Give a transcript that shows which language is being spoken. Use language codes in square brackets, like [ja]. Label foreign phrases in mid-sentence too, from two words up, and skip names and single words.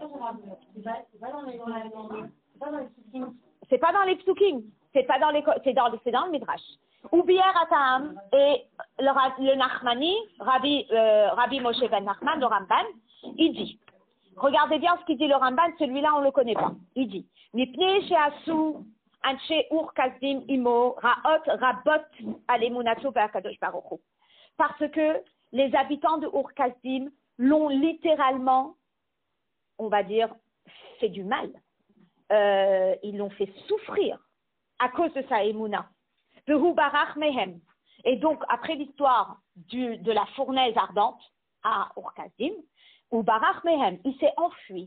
[fr] C'est pas dans les psukim. C'est dans le Midrash. Ou bien Atam et le Nachmani, Rabbi Moshe ben Nachman, le Ramban, il dit, regardez bien ce qu'il dit le Ramban, celui-là on ne le connaît pas. Il dit, [he] מפני שעשו אנשי אור כשדים עמו רעות רבות על אמונתו בהקדוש ברוך הוא. [fr] Parce que les habitants de Ur Kasdim l'ont littéralement, on va dire, fait du mal. Ils l'ont fait souffrir à cause de sa émouna. Et donc, après l'histoire de la fournaise ardente à Ur-Kasdim, [he] ברח מהם, [fr] il s'est enfui.